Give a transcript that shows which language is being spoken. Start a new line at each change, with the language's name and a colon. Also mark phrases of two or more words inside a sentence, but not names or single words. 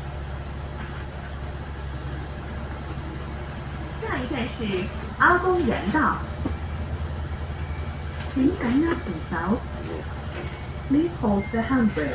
Chinese: 下一站是阿公園道。請緊握扶手。
English: Please hold the handrail。